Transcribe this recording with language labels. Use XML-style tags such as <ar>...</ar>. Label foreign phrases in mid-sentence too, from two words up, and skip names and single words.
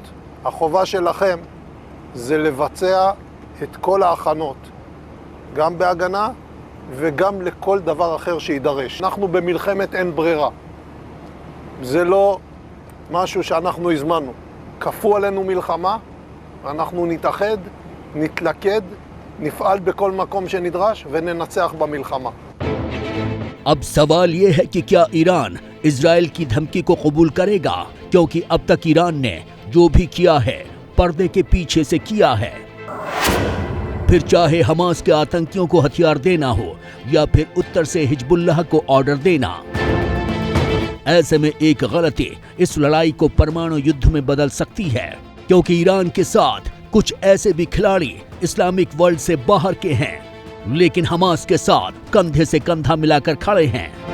<he>החובה שלכם זה לבצע את כל ההכנות, גם בהגנה וגם לכל דבר אחר שידרש. אנחנו במלחמת אין ברירה. זה לא משהו שאנחנו הזמנו. כפו עלינו מלחמה, אנחנו נתאחד, נתלכד, נפעל בכל מקום שנדרש וננצח במלחמה.</he> <hi>अब सवाल ये है कि क्या ईरान इजराइल की धमकी को कबूल करेगा, क्योंकि अब तक ईरान ने जो भी किया है पर्दे के पीछे से किया है। फिर चाहे हमास के आतंकियों को हथियार देना हो या फिर उत्तर से हिजबुल्लाह को ऑर्डर देना, ऐसे में एक गलती इस लड़ाई को परमाणु युद्ध में बदल सकती है, क्योंकि ईरान के साथ कुछ ऐसे भी खिलाड़ी</hi> <en>Islamic world</en> <hi>से बाहर के हैं, लेकिन हमास के साथ कंधे से कंधा मिलाकर खड़े हैं,</hi>